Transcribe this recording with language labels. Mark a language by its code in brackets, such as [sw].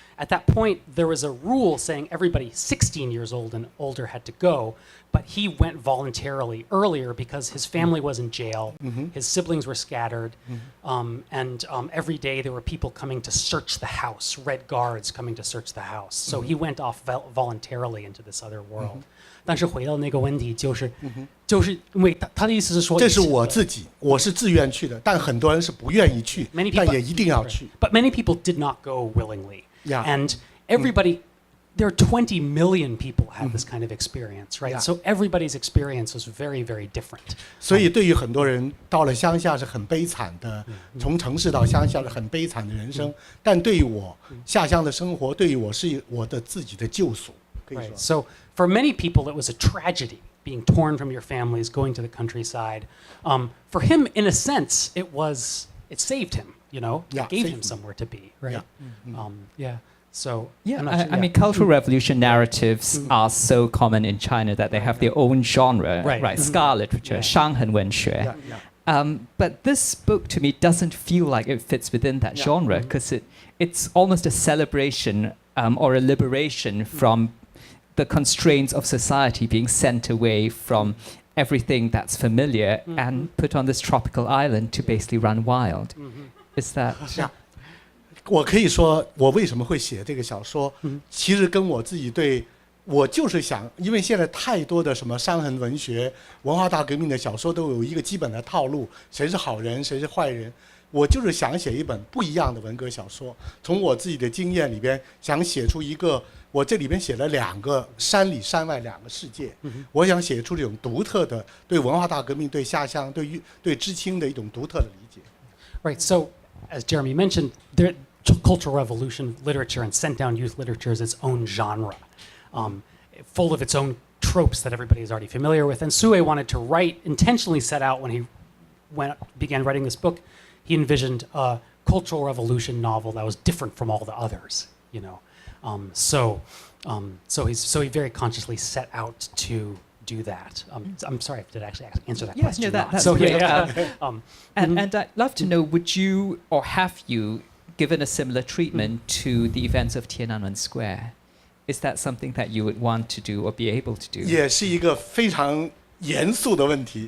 [en] At that point, there was a rule saying everybody 16 years old and older had to go, but he went voluntarily earlier because his family was in jail, his siblings were scattered, and every day there were people coming to search the house, red guards coming to search the house. So he went off voluntarily into this other world. [zh] 但是回到那个问题，就是因为他的意思是说，这是我自己，我是自愿去的，但很多人是不愿意去，但也一定要去。 [en] But many people did not go willingly. Yeah. And everybody, there are 20 million people have this kind of experience, right? Yeah. So everybody's experience was very, very different. [zh] 所以对于很多人，到了乡下是很悲惨的，从城市到乡下是很悲惨的人生。但对于我，下乡的生活对于我是我的自己的救赎。 [en] Right. So for many people, it was a tragedy being torn from your families, going to the countryside. For him, in a sense, it saved him. You know, Yeah, it gave saved him him. somewhere to be. Right. Yeah. So Yeah, I'm not sure- I mean, Cultural Revolution narratives are so common in China that they have their own genre, Right. Scar literature, Yeah. [zh] 伤痕文学. [en] Yeah, yeah. But this book to me doesn't feel like it fits within that genre because it's almost a celebration or a liberation from the constraints of society, being sent away from everything that's familiar and put on this tropical island to basically run wild. Is that? [zh] 我可以说，我为什么会写这个小说，其实跟我自己我就是想，因为现在太多的什么伤痕文学、文化大革命的小说都有一个基本的套路，谁是好人，谁是坏人。我就是想写一本不一样的文革小说，从我自己的经验里边想写出一个，我这里边写了2个山里山外2个世界，我想写出这种独特的对文化大革命、对下乡、对知青的一种独特的理解。 [en] Right. So, as Jeremy mentioned, cultural revolution literature and sent down youth literature is its own genre, full of its own tropes that everybody is already familiar with. And Su Wei wanted to intentionally set out when he began writing this book, he envisioned a cultural revolution novel that was different from all the others, you know. So he very consciously set out to do that. I'm sorry if I did actually answer that question. No, that's so, great. yeah. And I'd love to know, would you or have you given a similar treatment to the events of Tiananmen Square? Is that something that you would want to do or be able to do? [zh] 也是一个非常严肃的问题。